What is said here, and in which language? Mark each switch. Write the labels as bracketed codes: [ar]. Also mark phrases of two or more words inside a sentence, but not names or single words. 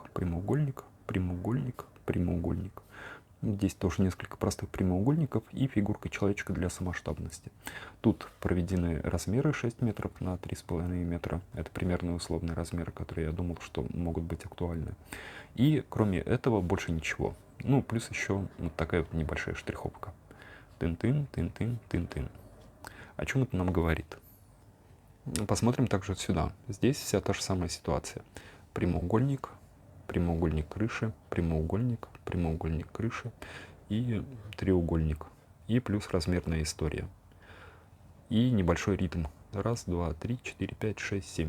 [ru] Прямоугольник, прямоугольник, прямоугольник. Здесь тоже несколько простых прямоугольников и фигурка человечка для самоштабности. Тут проведены размеры 6 метров на 3,5 метра. Это примерно условные размеры, которые я думал, что могут быть актуальны. И кроме этого больше ничего. Ну, плюс еще вот такая вот небольшая штриховка. Тын-тын, тын-тын, тын-тын. О чем это нам говорит? Посмотрим также сюда. Здесь вся та же самая ситуация. Прямоугольник, прямоугольник крыши, прямоугольник, прямоугольник крыши и треугольник. И плюс размерная история. И небольшой ритм. Раз, два, три, 4, 5, 6, 7.